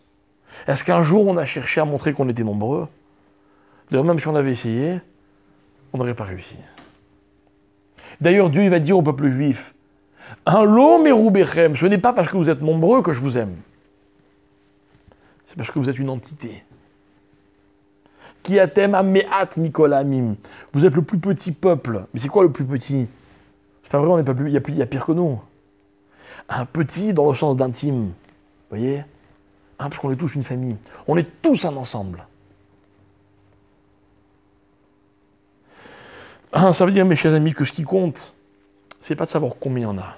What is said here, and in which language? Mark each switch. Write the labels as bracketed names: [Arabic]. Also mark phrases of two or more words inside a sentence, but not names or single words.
[French] Est-ce qu'un jour, on a cherché à montrer qu'on était nombreux ? D'ailleurs, même si on avait essayé, on n'aurait pas réussi. D'ailleurs, Dieu il va dire au peuple juif, [Hebrew] לא מרבכם, [French] ce n'est pas parce que vous êtes nombreux que je vous aime. C'est parce que vous êtes une entité. [Hebrew] כי אתם המעט מכל העמים. [French] Vous êtes le plus petit peuple. Mais c'est quoi le plus petit ? C'est pas vrai, on n'est pas plus. Il y a pire que nous. Un petit dans le sens d'intime. Vous voyez ? Parce qu'on est tous une famille. On est tous un ensemble. Ça veut dire, mes chers amis, que ce qui compte, c'est pas de savoir combien il y en a.